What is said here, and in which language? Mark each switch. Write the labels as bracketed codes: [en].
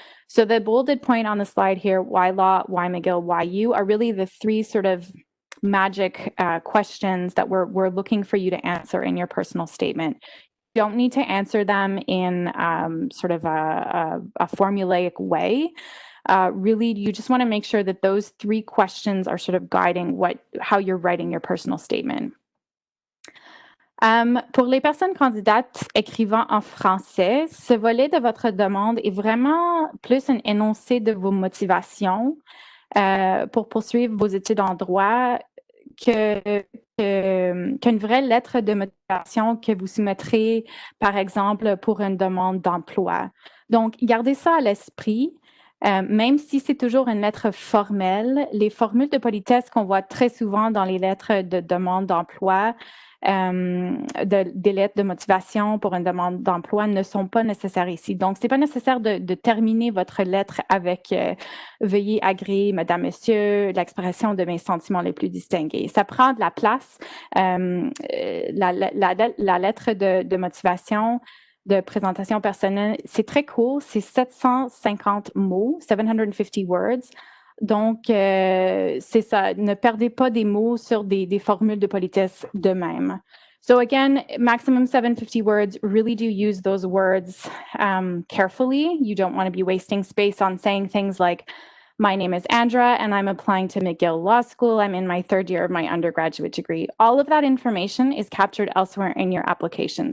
[en] So the bolded point on the slide here, why law, why McGill, why you, are really the three sort of magic questions that we're looking for you to answer in your personal statement. Don't need to answer them in sort of a formulaic way. Really, you just want to make sure that those three questions are sort of guiding how you're writing your personal statement. [fr] Pour les personnes candidates écrivant en français, ce volet de votre demande est vraiment plus un énoncé de vos motivations pour poursuivre vos études en droit qu'une vraie lettre de motivation que vous soumettrez, par exemple, pour une demande d'emploi. Donc, gardez ça à l'esprit. Même si c'est toujours une lettre formelle, les formules de politesse qu'on voit très souvent dans les lettres de demande d'emploi, des lettres de motivation pour une demande d'emploi ne sont pas nécessaires ici. Donc, ce n'est pas nécessaire de terminer votre lettre avec veuillez agréer, madame, monsieur, l'expression de mes sentiments les plus distingués. Ça prend de la place. La lettre de motivation, de présentation personnelle, c'est très court, c'est 750 mots, [en] 750 words. [fr] Donc, c'est ça, ne perdez pas des mots sur des formules de politesse de même. [en] So again, maximum 750 words, really do use those words carefully. You don't want to be wasting space on saying things like, my name is Andra and I'm applying to McGill Law School. I'm in my 3rd year of my undergraduate degree. All of that information is captured elsewhere in your application.